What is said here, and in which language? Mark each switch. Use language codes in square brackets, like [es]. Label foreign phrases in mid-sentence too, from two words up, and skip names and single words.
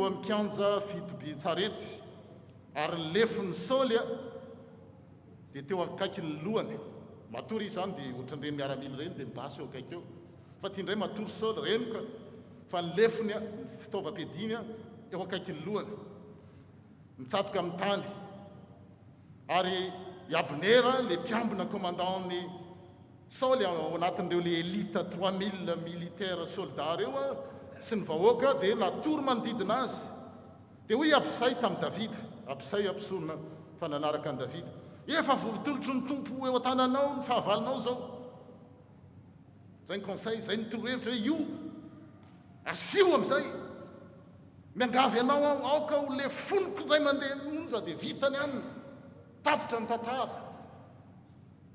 [mg] amin'ny kianja fitobi-tsarety ary nylefon'ny Saoly dia teo akaiky ny lohany matory izy zany dia ohatran'ireny miaramila reny dia mibasy eo akaiky eo fa tia indray matory Saoly renoka fa nylefony fitaovam-piadiny eo akaiky ny lohany mitsatoka amin'ny tany ary i Abnera le mpiambina commandant-ny Saoly ao anatin'ireo le [fr] élite 3000 militaire soldat [mg] reo sy ny vahoaka dia natory manodidina azy dia hoy Abisay tamin'ny Davida Abisay ampisorona fa nanaraka ny Davida efa voatolotro ny tompo eo an-tananao ny fahavalonao zao zay ny conseil zay ny torohevitra hoe io asio amin'izay miangavy anao aho aoka ho le fonoko ray mandeha monja dia vitany aminy tapitra ny tantara